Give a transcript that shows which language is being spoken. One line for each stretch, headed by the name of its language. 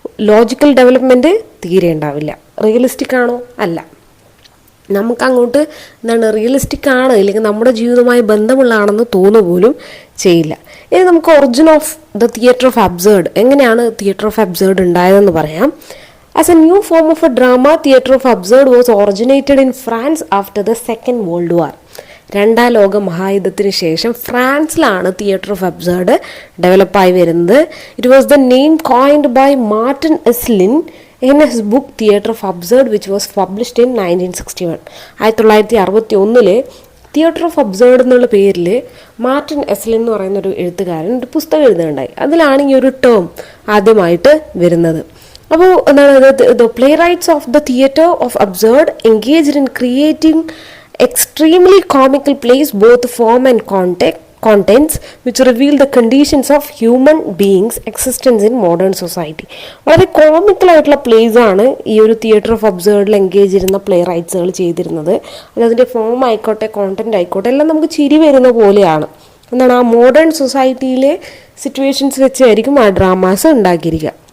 Malayalam: Logical development തീരെ ഉണ്ടാവില്ല. Realistic ആണോ? അല്ല. നമുക്കങ്ങോട്ട് റിയലിസ്റ്റിക് ആണ് ഇല്ലെങ്കിൽ നമ്മുടെ ജീവിതവുമായി ബന്ധമുള്ളതാണെന്ന് തോന്നുക പോലും ചെയ്യില്ല. ഇനി നമുക്ക് origin of the theatre of absurd, എങ്ങനെയാണ് തിയേറ്റർ ഓഫ് അബ്സേർഡ് ഉണ്ടായതെന്ന് പറയാം.
English: As a new form of a drama, theatre of absurd was originated in France after the Second World War.
Malayalam: 2ാം ലോക മഹായുദ്ധത്തിന് ശേഷം ഫ്രാൻസിലാണ് തിയേറ്റർ ഓഫ് അബ്സേർഡ് ഡെവലപ്പായി വരുന്നത്.
English: It was the name coined by Martin Esslin in his book Theatre of Absurd, which was published in 1961.
Malayalam: 1961 theatre of absurd എന്നുള്ള പേരിൽ Martin Esslin എന്ന് പറയുന്ന ഒരു എഴുത്തുകാരൻ ഒരു പുസ്തകം എഴുതുകയുണ്ടായി. അതിലാണ് ഈ ഒരു ടേം ആദ്യമായിട്ട് വരുന്നത്. അപ്പോൾ
English: the playwrights of the theatre of absurd engaged in creating extremely comical plays, both form and contents, which reveal the conditions of human beings' existence in modern society.
Malayalam: വളരെ കോമിക്കൽ ആയിട്ടുള്ള പ്ലേസ് ആണ് ഈ ഒരു theatre of അബ്സേർഡിൽ engage ചെയ്യുന്ന play റൈറ്റ്സുകൾ ചെയ്തിരുന്നത്. അതിൻ്റെ form ആയിക്കോട്ടെ, content ആയിക്കോട്ടെ, എല്ലാം നമുക്ക് ചിരി വരുന്ന പോലെയാണ്. ആ മോഡേൺ സൊസൈറ്റിയിലെ സിറ്റുവേഷൻസ് വെച്ചായിരിക്കും ആ ഡ്രാമാസ് ഉണ്ടാക്കിയിരിക്കുക.